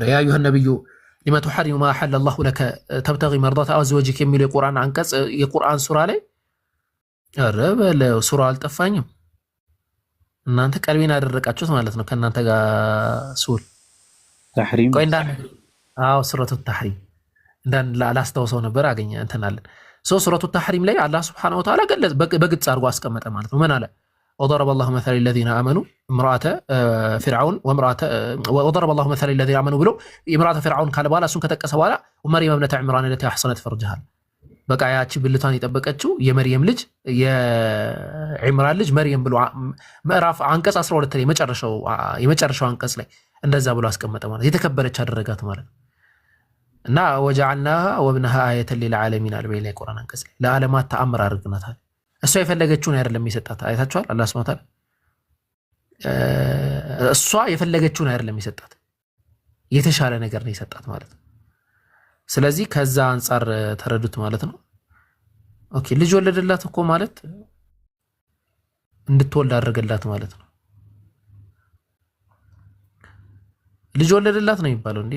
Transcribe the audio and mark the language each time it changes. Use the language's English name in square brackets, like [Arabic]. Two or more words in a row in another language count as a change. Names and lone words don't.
[Arabic] يا أيها النبي لم تحرم ما أحل الله لك تبتغي مرضات أزواجك [Amharic] የሚለው የቁርአን አንቀጽ የቁርአን ሱራ ላይ ኧረ በለው ሱራ አልጠፋኝም። እናንተ ቀልቤን አደረቃችሁት ማለት ነው። ከእናንተ ጋር ሱል ተሕሪም ቆይ አዎ ሱረቱ ተሕሪም ላስታውሰው ነበር አገኘ እንትናለን ሱረቱ ተሕሪም ላይ አላህ [Arabic] سبحانه وتعالى [Amharic] በግልጽ አድርጎ አስቀመጠ ማለት ነው። ምን አለ? [Arabic] وضرب الله مثلا الذين آمنوا امرأة فرعون وضرب الله مثلا الذين آمنوا ብሎ امرأة فرعون ካለ [Amharic] በኋላ እሱን ከጠቀሰ በኋላ [Arabic] ومريم ابنة عمران التي أحصنت فرجها [Amharic] በቃ ያቺ ብልቷን የጠበቀችው የመርየም ልጅ የዒምራን ልጅ መርየም ብሎ ምዕራፍ አንቀጽ 12 ላይ የመጨረሻው አንቀጽ ላይ እንደዛ ብሎ አስቀመጠ ማለት የተከበረች አደረጋት ማለት እና [Arabic] وجعلناها وابنها آية للعالمين [Amharic] አልበይና የቁርአን አንቀጽ ላይ ለዓለማት ተአምር አድርገናታል። እሷ የፈለገችውን አይደለም የሰጣት። አይታችኋል? አላህ [Arabic] سبحانه وتعالى [Amharic] እሷ የፈለገችውን አይደለም የሰጣት፣ የተሻለ ነገር ነው የሰጣት ማለት ነው። ስለዚህ ከዛ አንፃር ተረዱት ማለት ነው። ኦኬ ልጅ ወለደላት እኮ ማለት እንድትወልድ አደረገላት ማለት ነው። ልጅ ወለደላት ነው የሚባለው እንዴ?